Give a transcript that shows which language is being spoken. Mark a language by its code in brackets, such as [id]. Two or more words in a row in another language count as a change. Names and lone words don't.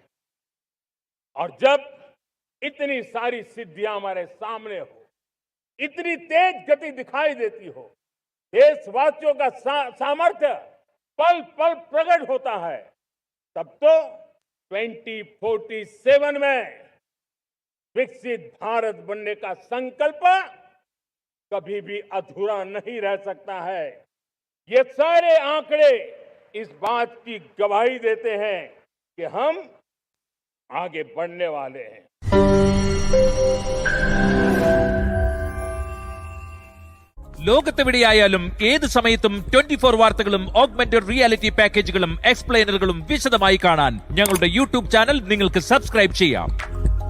[hi] और जब इतनी सारी सिद्धियां हमारे सामने हो, इतनी तेज गति दिखाई देती हो, देशवासियों का सामर्थ्य पल पल प्रकट होता है, तब तो 2047 में विकसित भारत बनने का संकल्प कभी भी अधूरा नहीं रह सकता है। ये सारे आंकड़े इस बात की गवाही देते हैं कि हम आगे बढ़ने वाले हैं। [ml] ലോകത്തെവിടെയായാലും ഏത് സമയത്തും 24 വാർത്തകളും [en] augmented reality [ml] പാക്കേജുകളും എക്സ്പ്ലെയിനറുകളും വിശദമായി കാണാൻ ഞങ്ങളുടെ [en] YouTube channel [ml] നിങ്ങൾക്ക് സബ്സ്ക്രൈബ് ചെയ്യാം.